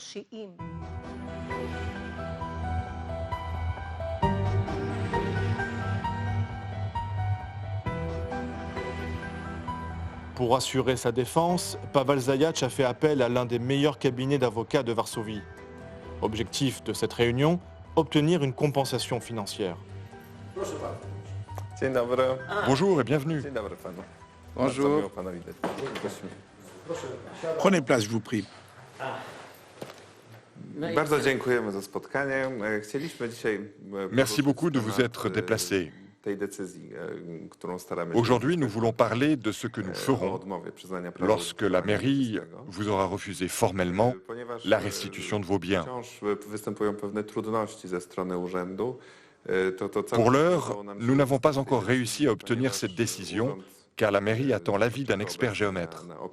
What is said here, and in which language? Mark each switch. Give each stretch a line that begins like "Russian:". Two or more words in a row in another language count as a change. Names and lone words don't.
French: Pour assurer sa défense, Paweł Zajac a fait appel à l'un des meilleurs cabinets d'avocats de Varsovie. Objectif de cette réunion, obtenir une compensation financière. Bonjour et bienvenue. Bonjour. Prenez place, je vous prie.
Polish: Bardzo dziękujemy za spotkanie. Chcieliśmy dzisiaj...
French: Merci beaucoup de vous être déplacé. Aujourd'hui, nous voulons parler de ce que nous ferons lorsque la mairie vous aura refusé formellement la restitution de vos biens. Pour l'heure, nous n'avons pas encore réussi à obtenir cette décision, car la mairie attend l'avis d'un expert géomètre.